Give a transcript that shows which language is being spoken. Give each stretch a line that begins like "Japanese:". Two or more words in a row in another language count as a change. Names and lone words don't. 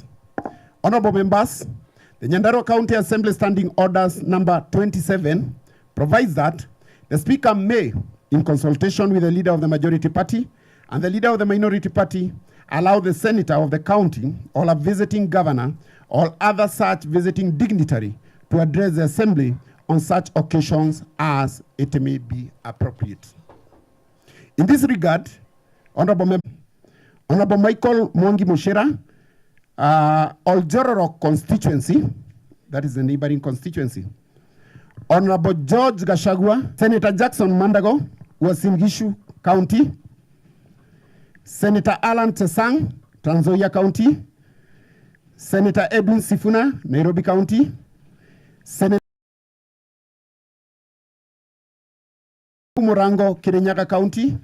English: Honorable members, the Nyandarua County Assembly Standing Orders number 27 provides that the Speaker may, in consultation with the Leader of the Majority Party and the Leader of the Minority Party, allow the Senator of the county or a visiting governor or other such visiting dignitary to address the Assembly on such occasions as it may be appropriate. In this regard, Honorable Michael Mwangi Mushera, Oljororok constituency, that is the neighboring constituency. Honorable George Gachagua, Senator Jackson Mandago, Uasin Gishu County. Senator Alan Tesang, Trans Nzoia County. Senator Edwin Sifuna, Nairobi County. Senator Murango, Kirinyaga County.